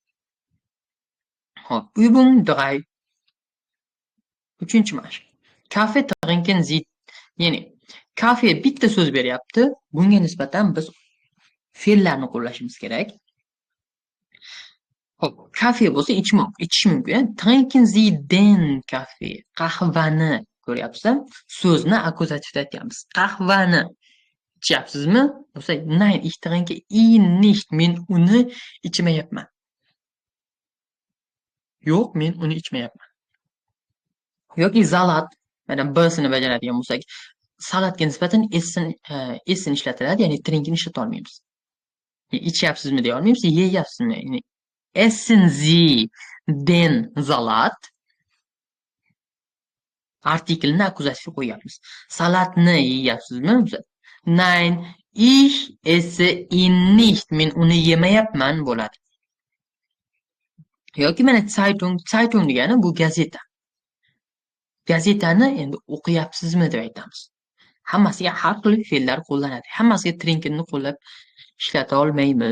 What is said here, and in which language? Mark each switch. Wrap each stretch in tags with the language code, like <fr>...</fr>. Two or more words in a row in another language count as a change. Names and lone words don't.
<uz>Hop, Übung 3. 3-mashq.</uz> <de>Kafe trinken Sie.</de> <uz>Ya'ni kafe bitta so'z beryapti. Bunga nisbatan biz fe'llarni qo'llashimiz kerak. Hop, kafe bo'lsa ichish mumkin.</uz> <de>Trinken Sie den kafe.</de> <uz>Qahvani ko'ryapsiz. So'zni akkuzativda aytyapmiz. Qahvani ichyapsizmi? Bo'lsa,</uz> <de>nein, ich trinke ihn nicht.</de> <uz>Men uni ichmayapman. Yo'q, men uni ichmayapman. Yoki salat, mana b'sini bajaradigan bo'lsak, salatga nisbatan s'ni ishlatiladi, ya'ni trinkni ishlata olmaymiz. Ichyapsizmi deya olmaymiz, yeyapsizmi? Ya'ni</uz> <de>essen Sie den Salat</de> <uz>artiklni akkuzativga qo'yapmiz. Salatni yeyapsizmi?</uz> <de>Nein, ich esse ihn nicht.</de> <uz>Men uni yemayapman bo'ladi. Yoki mana Zeitung degani bu gazeta. Gazetani endi o'qiyapsizmi deb aytamiz. Hammasiga har xil fe'llar qo'llanadi. Hammasiga trinkenni qo'llab ishlata olmaymiz.</uz>